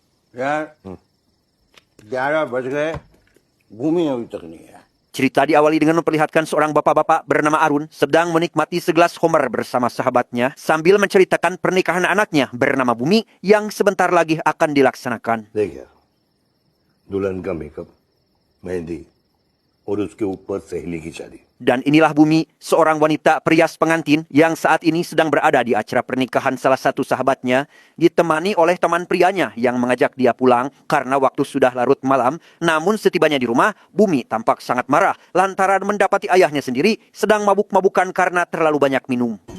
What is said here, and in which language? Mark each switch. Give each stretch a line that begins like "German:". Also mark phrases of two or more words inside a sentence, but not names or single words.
Hindi: यार 11 बज गए, भूमि अभी तक नहीं है.
Indonesian: Cerita diawali dengan memperlihatkan seorang bapak-bapak bernama Arun sedang menikmati segelas homer bersama sahabatnya sambil menceritakan pernikahan anaknya bernama Bumi yang sebentar lagi akan dilaksanakan.
Hindi: देखिए दुल्हन का मेकअप, मेहंदी और उसके ऊपर सहेली की शादी.
Indonesian: Dan inilah Bumi, seorang wanita perias pengantin yang saat ini sedang berada di acara pernikahan salah satu sahabatnya, ditemani oleh teman prianya yang mengajak dia pulang karena waktu sudah larut malam. Namun setibanya di rumah, Bumi tampak sangat marah lantaran mendapati ayahnya sendiri sedang mabuk-mabukan karena terlalu banyak minum.